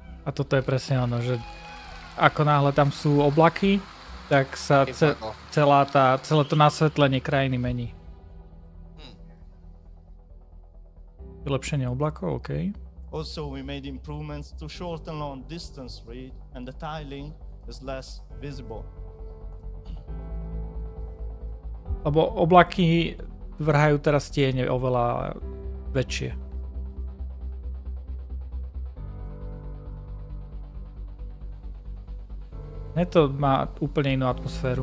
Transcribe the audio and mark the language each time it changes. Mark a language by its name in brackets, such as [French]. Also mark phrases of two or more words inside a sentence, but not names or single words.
[Slovak] A toto je presne ono, že ako náhle tam sú oblaky, tak sa celé to nasvetlenie krajiny mení. Vylepšenie oblakov, OK. [English] Also, we made improvements to shorten long distance read, and the tiling is less visible. [Slovak] Lebo oblaky vrhajú teraz tiene oveľa väčšie. To má úplne inú atmosféru.